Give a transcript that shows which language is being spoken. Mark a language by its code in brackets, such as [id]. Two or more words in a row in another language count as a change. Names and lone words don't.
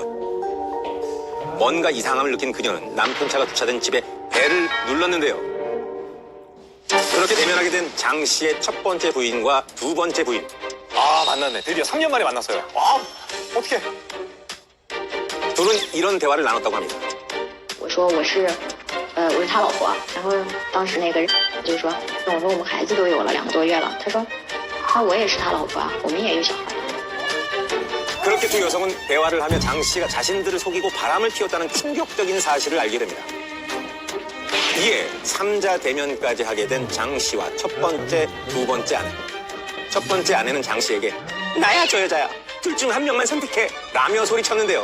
[ko] 뭔가 이상함을 느낀 그녀는 남편 차가 주차된 집에 벨을 눌렀는데요. 그렇게 대면하게 된 장 씨의 첫 번째 부인과 2번째 부인. 아 만났네. 드디어 3년 만에 만났어요. 아 어떻게? 둘은 이런 대화를 나눴다고 합니다. [zh] 我说我是他老婆，然后当时那个人就说，我说我们孩子都有了2个多月了，他说，我也是他老婆啊，我们也有小孩。 [ko] 그렇게 2 여성은 대화를 하며 장 씨가 자신들을 속이고 바람을 피웠다는 충격적인 사실을 알게 됩니다. 이에 3자 대면까지 하게 된 장 씨와 첫 번째, 2번째 아내. 첫 번째 아내는 장 씨에게 나야 저 여자야, 둘 중 한 명만 선택해 라며 소리쳤는데요.